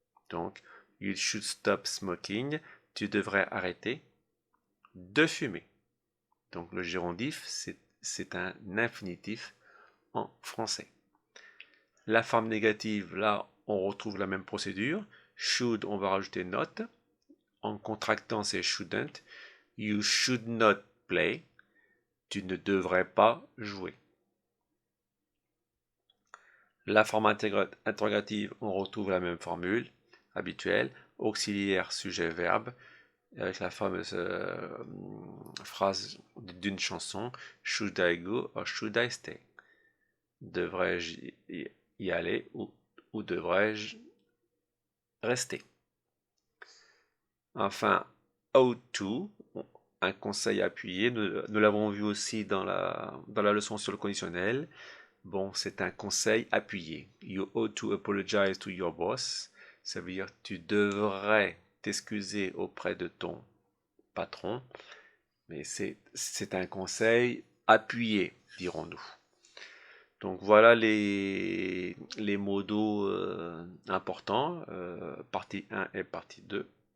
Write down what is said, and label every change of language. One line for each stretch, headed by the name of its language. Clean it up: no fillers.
French: Donc,
English: you should stop smoking.
French: Tu devrais arrêter de fumer. Donc, le gérondif, c'est un infinitif en français. La forme négative, là, on retrouve la même procédure. Should, on va rajouter not. En contractant, c'est shouldn't.
English: You should not play.
French: Tu ne devrais pas jouer. La forme interrogative, on retrouve la même formule habituelle. Auxiliaire, sujet, verbe. Avec la fameuse phrase d'une chanson.
English: Should I go or should I stay?
French: Devrais-je y aller ou devrais-je rester? Enfin, how to, un conseil appuyé, nous l'avons vu aussi dans la leçon sur le conditionnel. Bon, c'est un conseil appuyé.
English: You ought to apologize to your boss.
French: Ça veut dire tu devrais t'excuser auprès de ton patron. Mais c'est un conseil appuyé, dirons-nous. Donc voilà les modos importants, partie 1 et partie 2.